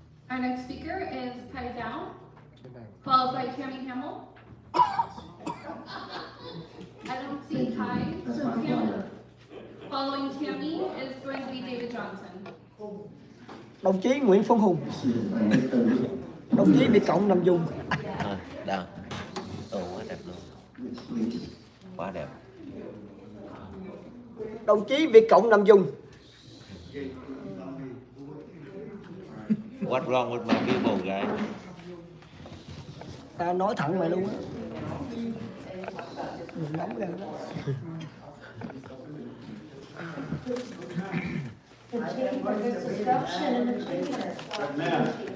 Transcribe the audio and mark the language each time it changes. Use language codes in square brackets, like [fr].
[en] Our next speaker is Kai Dao, followed by Tammy Hamill. I don't see Kai, so Tammy. Following Tammy is going to be David Johnson. [vi] Đồng chí Nguyễn Phương Hùng. Đồng chí Việt Cộng Nam Dung. Đâu. Quá đẹp luôn. Quá đẹp. Đồng chí Việt Cộng Nam Dung. [en] What's wrong with my people, guys? [vi] Ta nói thẳng mày luôn á. Đừng nóng lên đó. [en] There's disruption in the chamber.